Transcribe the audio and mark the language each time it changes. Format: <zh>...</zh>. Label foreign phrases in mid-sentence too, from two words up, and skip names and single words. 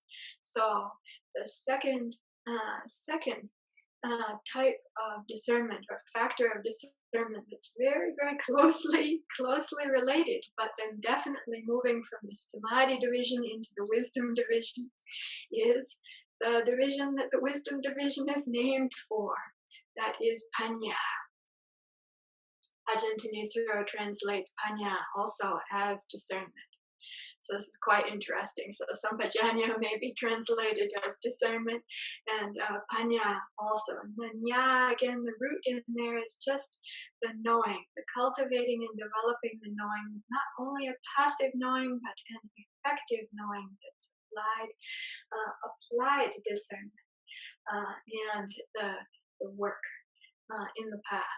<en>So the second type of discernment or factor of discernment that's very, very closely related, but then definitely moving from the samadhi division into the wisdom division, is the division that the wisdom division is named for. That is panya. Ajahn Thanissaro translates panya also as discernment. So this is quite interesting. So sampajanya may be translated as discernment, and panya also. And then ya, again, the root in there is just the knowing, the cultivating and developing the knowing, not only a passive knowing, but an effective knowing that's applied discernment and the work in the path.</en>